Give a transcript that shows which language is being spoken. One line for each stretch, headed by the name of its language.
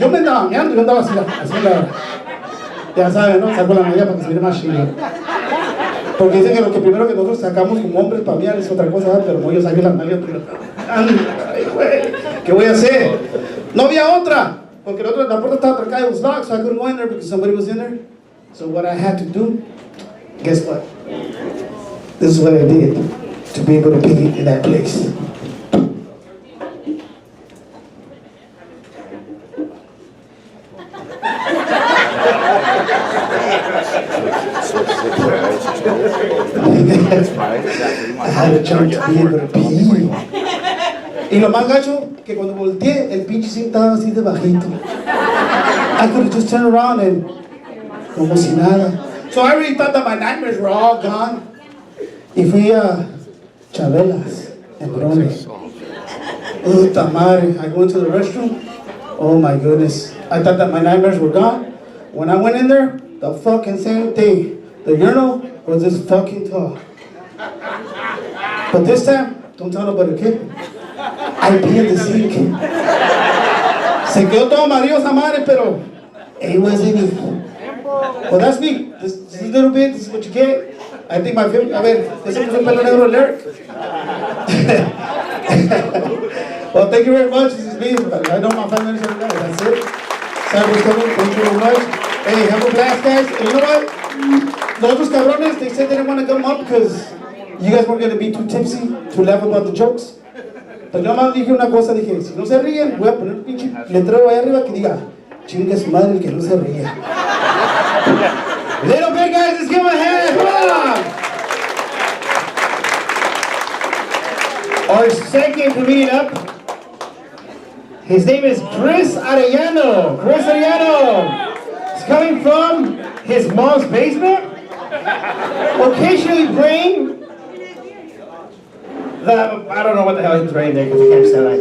Spanish: Yo me andaba meando, yo andaba así. Ya saben, ¿no? Saco la media para que se mire más chido. Porque dicen que lo que primero que nosotros sacamos como hombres para mear es otra cosa, pero no, yo saqué las nalgas. Ay, güey, ¿qué voy a hacer? No había otra. Porque la puerta estaba atracada,
English: it was locked, so I couldn't go in there because somebody was in there. So what I had to do, guess what? This is what I did to be able to be in that place. I had a jump to be able to pee.
Spanish: Y lo más gacho, que cuando volteé, el pinche zinc estaba así de bajito.
English: I could have just turned around and
Spanish: como si nada.
English: So I really thought that my nightmares were all gone.
Spanish: Y fui a Chabelas en Brones. Puta madre,
English: I go into the restroom. Oh my goodness. I thought that my nightmares were gone. When I went in there, the fucking same thing. The urinal was this fucking tall. But this time, don't tell nobody, okay? I pee in the sink.
Spanish: Se quedó todo amarillo esa madre, pero
English: it wasn't me. Well, that's me. This is a little bit, this is what you get. I think my favorite,
Spanish: a ver, ese es un pelo negro
English: lyric. Well, thank you very much. This is me. I know my family is here tonight. That's it. Sorry for coming. Thank you very much. Hey, have a blast, guys. And you know what? The
Spanish: otros cabrones,
English: they said they didn't want to come up because you guys weren't going to be too tipsy to laugh about the jokes.
Spanish: Pero yo nomás dije una cosa, dije, si no se ríen, voy a poner un pinche letrero ahí arriba que diga, chingue su madre el que no se ría.
English: Little bit, guys, let's give him a hand. Come on. Our second comedian up, his name is Chris Arellano. Chris Arellano. He's coming from his mom's basement, occasionally playing I don't know what the hell he's writing there because I can't understand.